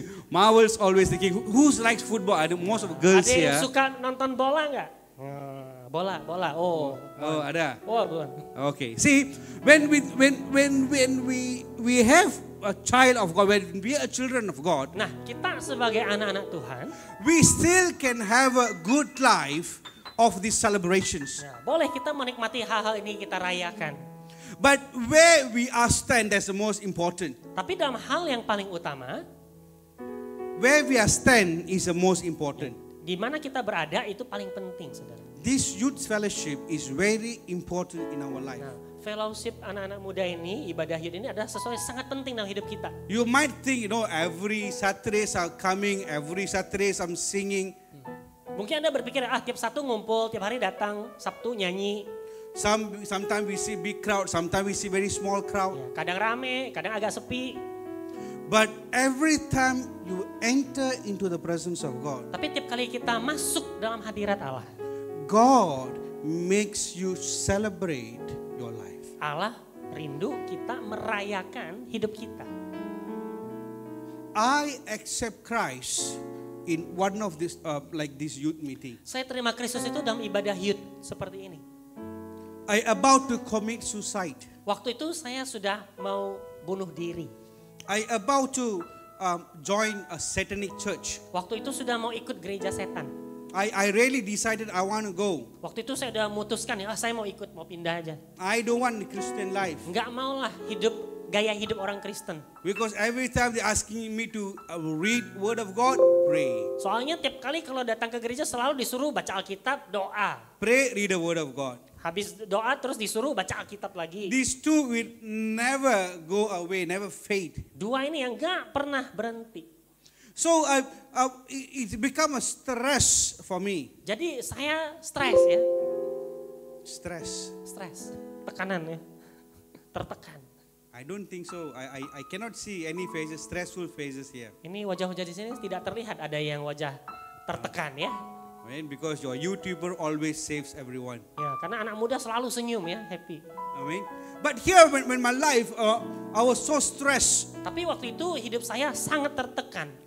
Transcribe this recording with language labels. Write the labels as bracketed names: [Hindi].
[English] Marvels always thinking who's likes football? I know most of the girls [Indonesian] Ada yang [English] here. [Indonesian] suka nonton bola nggak? Bola. Oh. Oh, ada. Oh, belum. Okay. [English] See, when we have a child of God, when we are children of God, [Indonesian] Nah, kita sebagai anak-anak Tuhan, [English] we still can have a good life of these celebrations. [Indonesian] ya, boleh kita menikmati hal-hal ini kita rayakan. [English] But where we are stand, that's the most important. [Indonesian] Tapi dalam hal yang paling utama, [English] Where we are stand is the most important. [Indonesian] di mana kita berada itu paling penting, saudara. [English] This youth fellowship is very important in our life. [Indonesian] Nah, fellowship anak-anak muda ini, ibadah youth ini adalah sesuatu yang sangat penting dalam hidup kita. [English] You might think, every Saturdays are coming, every Saturdays I'm singing. [Indonesian] Mungkin Anda berpikir, tiap Sabtu ngumpul, tiap hari datang, Sabtu nyanyi. [English] Sometimes we see big crowd, sometimes we see very small crowd. [Indonesian] Ya, kadang rame, kadang agak sepi. [English] But every time you enter into the presence of God, [Indonesian] Tapi tiap kali kita masuk dalam hadirat Allah, [English] God makes you celebrate your life. [Indonesian] Allah rindu kita merayakan hidup kita. [English] I accept Christ in one of this like this youth meeting. [Indonesian] Saya terima Kristus itu dalam ibadah youth seperti ini. [English] I about to commit suicide. [Indonesian] Waktu itu saya sudah mau bunuh diri. [English] I about to join a satanic church. [Indonesian] Waktu itu sudah mau ikut gereja setan. [English] I really decided I want to go. [Indonesian] Waktu itu saya udah memutuskan saya mau ikut, mau pindah aja. [English] I don't want the Christian life. [Indonesian] Enggak mau lah gaya hidup orang Kristen. [English] Because every time they asking me to read word of God, pray. [Indonesian] Soalnya tiap kali kalau datang ke gereja selalu disuruh baca Alkitab, doa. [English] Pray, read the word of God. [Indonesian] Habis doa terus disuruh baca Alkitab lagi. [English] These two will never go away, never fade. [Indonesian] Dua ini yang enggak pernah berhenti. [English] So it become a stress for me. [Indonesian] Jadi saya stres ya. Stres. Tekanan ya. Tertekan. [English] I don't think so. I cannot see any faces, stressful faces here. [Indonesian] Ini wajah-wajah di sini tidak terlihat ada yang wajah tertekan ya. [English] Right? Because your YouTuber always saves everyone. [Indonesian] Ya, karena anak muda selalu senyum ya, happy. [English] I mean, but here when my life, I was so stressed. [Indonesian] Tapi waktu itu hidup saya sangat tertekan.